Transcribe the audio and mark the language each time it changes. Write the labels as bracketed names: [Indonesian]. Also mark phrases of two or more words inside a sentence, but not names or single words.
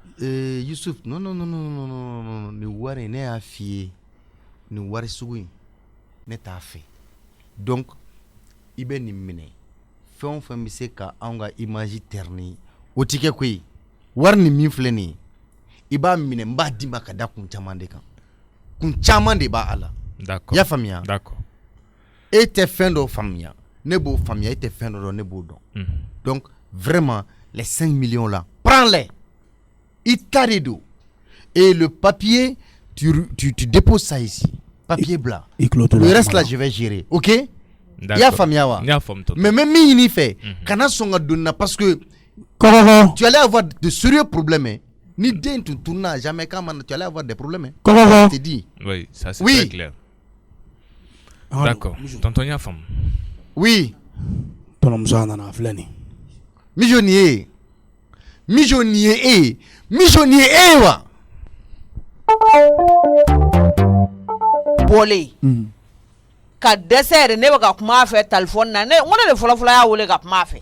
[Bambara] Youssouf non nin wari ne y'a f'i ye nin wari sugu in ne t'a fɛ donc i bɛ nin minɛ fɛn o fɛn bɛ se ka anw ka [French] image ternir [Bambara] o ti kɛ koyi wari ni min filɛ nin ye i b'a minɛ n b'a d'i ma ka da kun caman de kan kun caman de b'a la. [French] d'accord [Bambara] y'a faamuya. [French] d'accord [Bambara] e tɛ fɛn dɔ faamuya ne b'o faamuya e tɛ fɛn dɔ dɔn ne b'o dɔn [French] donc vraiment les 5 millions là prends-les [Bambara] i ta de don [French] et le papier tu déposes ça ici papier blanc le reste là je vais gérer ok. [Bambara] i y'a faamuya wa mais min ɲini fɛ kana sɔn ka don na [French] parce que tu allais avoir de sérieux problèmes. [Bambara] Ni den [French] tu tournes jamais quand tu allais avoir des problèmes. Je te dis. Oui, ça c'est très clair. D'accord. Tonton y'a femme. Oui. [Bambara] Tɔnɔmuso nana filɛ nin. Mijo ni ye. Mijo ni ye e wa. Bɔlen. Ka dɛsɛ yɛrɛ ne bɛ ka kuma a fɛ téléphone na ne n ko ne de fɔlɔ y'a wele ka kuma a fɛ.